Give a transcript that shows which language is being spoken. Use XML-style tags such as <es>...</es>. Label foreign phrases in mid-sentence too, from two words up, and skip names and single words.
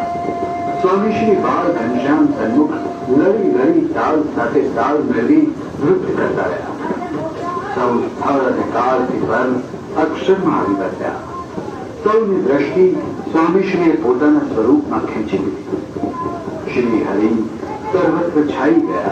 <gu>સ્વામીશ્રી બાળ ઘનશ્યામ સન્મુખ લડી લડી તાલ સાથે તાલ મેળવી નૃત્ય કરતા રહ્યા. સૌ સ્થળ અને કાળથી પર અક્ષરમાં આવી બેઠ્યા. સૌની દ્રષ્ટિ સ્વામીશ્રીએ પોતાના સ્વરૂપમાં ખેંચી લીધી. શ્રી હરિ સર્વત્ર છાઈ ગયા.</gu>